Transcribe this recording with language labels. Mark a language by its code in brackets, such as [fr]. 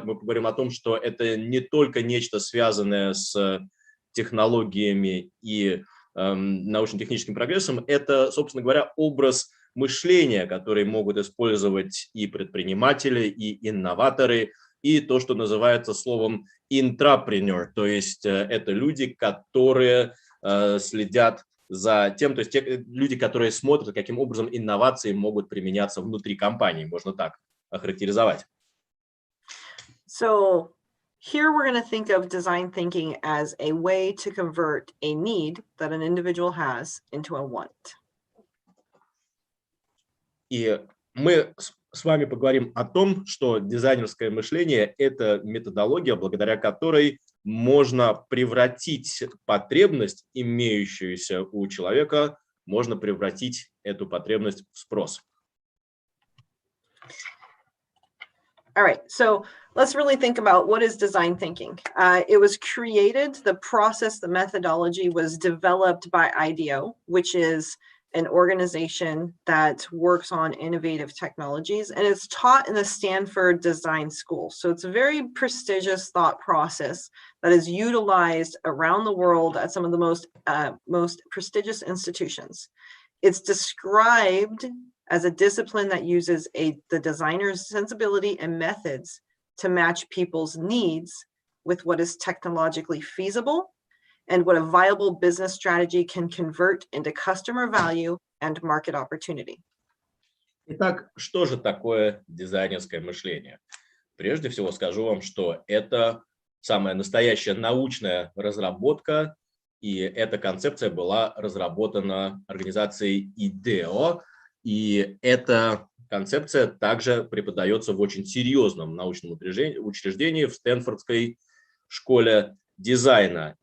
[ru] Мы поговорим о том, что это не только нечто связанное с технологиями и научно-техническим прогрессом, это, собственно говоря, образ мышления, который могут использовать и предприниматели, и инноваторы, и то, что называется словом intrapreneur, то есть это люди, которые следят за тем, то есть те люди, которые смотрят, каким образом инновации могут применяться внутри компании, можно так охарактеризовать. [en] So here we're going to think of design thinking as a way to convert a need that an individual has into a want. [ru] И мы с вами поговорим о том, что дизайнерское мышление – это методология, благодаря которой можно превратить потребность, имеющуюся у человека, можно превратить эту потребность в спрос. [en] All right, so let's really think about what is design thinking. It was created, the process, the methodology was developed by IDEO, which is an organization that works on innovative technologies, and it's taught in the Stanford Design School. So it's a very prestigious thought process that is utilized around the world at some of the most prestigious institutions. It's described as a discipline that uses the designer's sensibility and methods to match people's needs with what is technologically feasible and what a viable business strategy can convert into customer value and market opportunity. [ru] Итак, что же такое дизайнерское мышление? Прежде всего скажу вам, что это самая настоящая научная разработка, и эта концепция была разработана организацией IDEO, и эта концепция также преподается в очень серьезном научном учреждении в Стэнфордской школе дизайна.